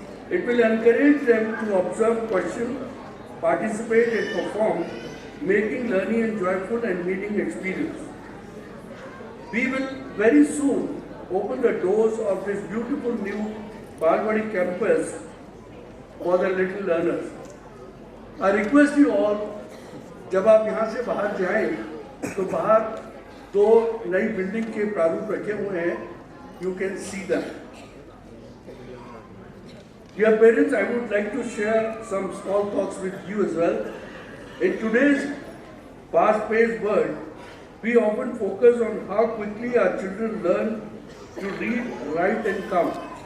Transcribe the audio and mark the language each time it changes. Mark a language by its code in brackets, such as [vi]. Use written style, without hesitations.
[en] It will encourage them to observe, question, participate and perform, making learning a joyful and meaningful experience. We will very soon open the doors of this beautiful new Balwadi campus for the little learners. I request you all, [hi] जब आप यहाँ से बाहर जाएं, तो बाहर दो नई बिल्डिंग के प्रारूप रखे हुए हैं. [en] You can see them. Dear parents, I would like to share some small thoughts with you as well. In today's fast-paced world, we often focus on how quickly our children learn to read, write and count.